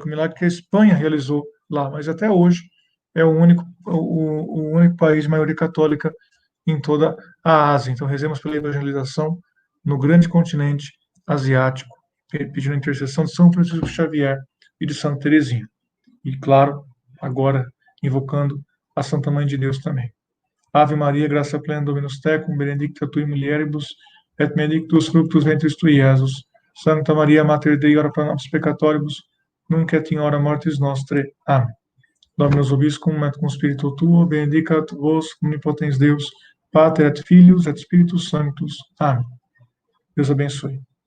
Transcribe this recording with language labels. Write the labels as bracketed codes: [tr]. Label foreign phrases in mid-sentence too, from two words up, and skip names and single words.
[pt] O milagre que a Espanha realizou lá, mas até hoje é o único país de maioria católica em toda a Ásia. Então, rezemos pela evangelização no grande continente asiático, pedindo a intercessão de São Francisco Xavier e de Santa Teresinha. E, claro, agora invocando a Santa Mãe de Deus também. [la] Ave Maria, graça plena, Dominus tecum, benedicta tui mulieribus, et benedictus fructus ventris tui, Jesus. Santa Maria, Mater Dei, ora pro nobis peccatoribus, nunc et in hora mortis nostre. [pt] Amém. [la] Dominus vobiscum, et cum spiritu tuo, benedicat vos omnipotens Deus, Pater et Filius et Spiritus Sanctus. [pt] Amém. Deus abençoe.